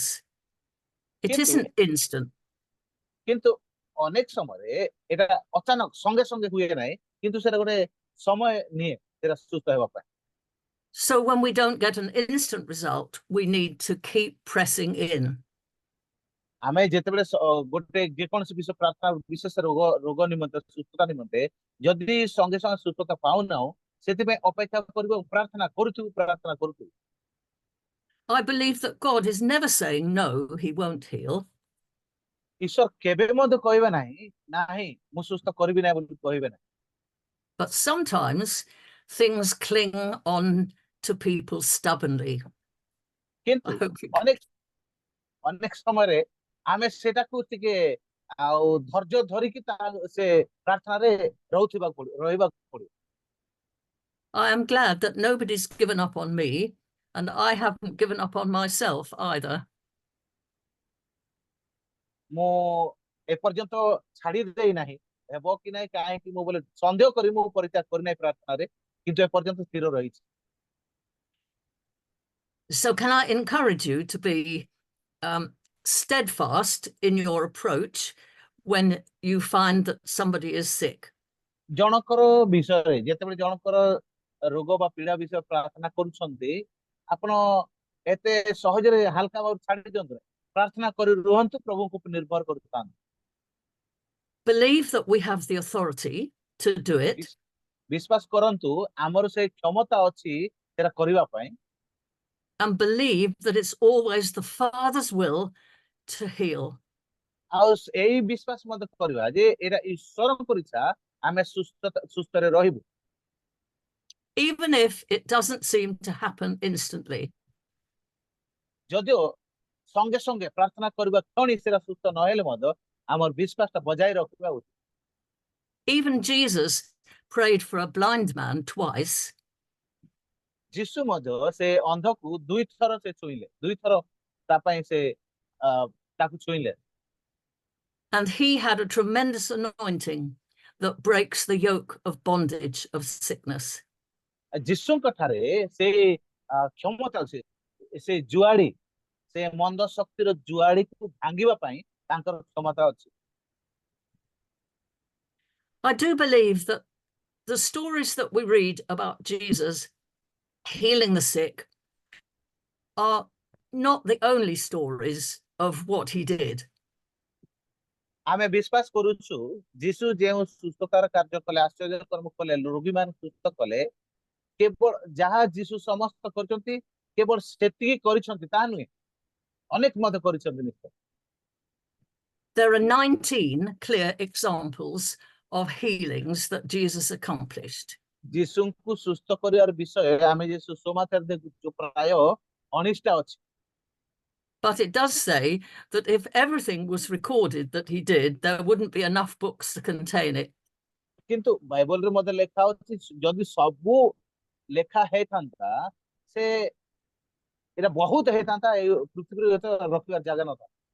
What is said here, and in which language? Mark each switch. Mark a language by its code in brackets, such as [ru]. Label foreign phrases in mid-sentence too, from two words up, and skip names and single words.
[en] It [or] କିନ୍ତୁ [en] isn't instant. [or] କିନ୍ତୁ ଅନେକ ସମୟରେ ଏଟା ଅଚାନକ ସଙ୍ଗେ ସଙ୍ଗେ ହୁଏ ନାହିଁ, କିନ୍ତୁ ସେଟା ଗୋଟେ ସମୟ ନିଏ ସେଟା ସୁସ୍ଥ ହେବା ପାଇଁ। [en] So when we don't get an instant result, we need to keep pressing in. [or] ଆମେ ଯେତେବେଳେ ଗୋଟେ ଯେକୌଣସି ବିଷୟ ପ୍ରାର୍ଥନା, ବିଶେଷ ରୋଗ ନିମନ୍ତେ, ସୁସ୍ଥତା ନିମନ୍ତେ ଯଦି ସଙ୍ଗେ ସଙ୍ଗେ ସୁସ୍ଥତା ପାଉନାହୁଁ, ସେଥିପାଇଁ ଅପେକ୍ଷା କରିବ, ପ୍ରାର୍ଥନା କରୁଥିବୁ। [en] I believe that God is never saying no, he won't heal. [or] ଈଶ୍ୱର କେବେ ମଧ୍ୟ କହିବେ ନାହିଁ, ନାହିଁ ମୁଁ ସୁସ୍ଥ କରିବି ନାହିଁ ବୋଲି କହିବେ ନାହିଁ। [en] But sometimes things cling on to people stubbornly. [or] କିନ୍ତୁ ଅନେକ ଅନେକ ସମୟରେ ଆମେ ସେଟାକୁ ଟିକେ ଆଉ ଧୈର୍ଯ୍ୟ ଧରିକି ସେ ପ୍ରାର୍ଥନାରେ ରହିବାକୁ ପଡିବ। [en] I am glad that nobody's given up on me, and I haven't given up on myself either. [or] ମୁଁ ଏପର୍ଯ୍ୟନ୍ତ ଛାଡି ଦେଇ ନାହିଁ, ହେବ କି ନାହିଁ କାହିଁକି ମୁଁ ବୋଲେ ସନ୍ଦେହ କରି ମୁଁ ପରିତ୍ୟାଗ କରିନାହିଁ ପ୍ରାର୍ଥନାରେ, କିନ୍ତୁ ଏପର୍ଯ୍ୟନ୍ତ ସ୍ଥିର ରହିଛି। [en] So can I encourage you to be steadfast in your approach when you find that somebody is sick? [or] ଜଣଙ୍କର ବିଷୟରେ ଯେତେବେଳେ ଜଣଙ୍କର ରୋଗ ବା ପୀଡା ବିଷୟ ପ୍ରାର୍ଥନା କରୁଛନ୍ତି, ଆପଣ ଏତେ ସହଜରେ ହାଲକା ଭାବରେ ଛାଡି ଦିଅନ୍ତୁ ନାହିଁ, ପ୍ରାର୍ଥନା କରି ରୁହନ୍ତୁ, ପ୍ରଭୁଙ୍କ ଉପରେ ନିର୍ଭର କରୁଥାନ୍ତୁ। [en] Believe that we have the authority to do it. [or] ବିଶ୍ୱାସ କରନ୍ତୁ ଆମର ସେ କ୍ଷମତା ଅଛି ସେଟା କରିବା ପାଇଁ। [en] And believe that it's always the Father's will to heal. [or] ଆଉ ଏଇ ବିଶ୍ୱାସ ମଧ୍ୟ କରିବା ଯେ ଏଇଟା ଈଶ୍ୱରଙ୍କର ଇଚ୍ଛା ଆମେ ସୁସ୍ଥରେ ରହିବୁ। [en] Even if it doesn't seem to happen instantly. [or] ଯଦିଓ ସଙ୍ଗେ ସଙ୍ଗେ ପ୍ରାର୍ଥନା କରିବା କ୍ଷଣି ସେଟା ସୁସ୍ଥ ନହେଲେ ମଧ୍ୟ ଆମର ବିଶ୍ୱାସଟା ବଜାଇ ରଖିବା ଉଚିତ। [en] Even Jesus prayed for a blind man twice. [or] ଯୀଶୁ ମଧ୍ୟ ସେ ଅନ୍ଧକୁ ଦୁଇଥର ସେ ଛୁଇଁଲେ, ଦୁଇଥର ତା ପାଇଁ ସେ ତାକୁ ଛୁଇଁଲେ। [en] And he had a tremendous anointing that breaks the yoke of bondage of sickness. [or] ଯୀଶୁଙ୍କ ଠାରେ ସେ କ୍ଷମତା ଅଛି, ସେ ଜୁଆଡି, ସେ ମନ୍ଦ ଶକ୍ତିର ଜୁଆଡିକୁ ଭାଙ୍ଗିବା ପାଇଁ ତାଙ୍କର କ୍ଷମତା ଅଛି। [en] I do believe that the stories that we read about Jesus healing the sick are not the only stories of what he did. [or] ଆମେ ବିଶ୍ୱାସ କରୁଛୁ ଯୀଶୁ ଯେଉଁ ସୁସ୍ଥତାର କାର୍ଯ୍ୟ କଲେ, ଆଶ୍ଚର୍ଯ୍ୟ କର୍ମ କଲେ, ରୋଗୀ ମାନଙ୍କୁ ସୁସ୍ଥ କଲେ, କେବଳ ଯାହା ଯୀଶୁ ସମସ୍ତ କରିଛନ୍ତି କେବଳ ସେତିକି କରିଛନ୍ତି ତାହା ନୁହେଁ, ଅନେକ ମଧ୍ୟ କରିଛନ୍ତି ନିଶ୍ଚୟ। [en] There are 19 clear examples of healings that Jesus accomplished. [or] ଯୀଶୁଙ୍କୁ ସୁସ୍ଥ କରିବାର ବିଷୟ ଆମେ ଯେ ସୁସମାଚାର ଦେଖୁଛୁ ପ୍ରାୟ 19ଟା ଅଛି। [en] But it does say that if everything was recorded that he did, there wouldn't be enough books to contain it. [or] କିନ୍ତୁ ବାଇବଲରେ ମଧ୍ୟ ଲେଖା ଅଛି ଯଦି ସବୁ ଲେଖା ହେଇଥାନ୍ତା ସେ ଏଟା ବହୁତ ହେଇଥାନ୍ତା, ଏଇ ପୃଥିବୀରେ ରଖିବାର ଜାଗା ନଥାନ୍ତା।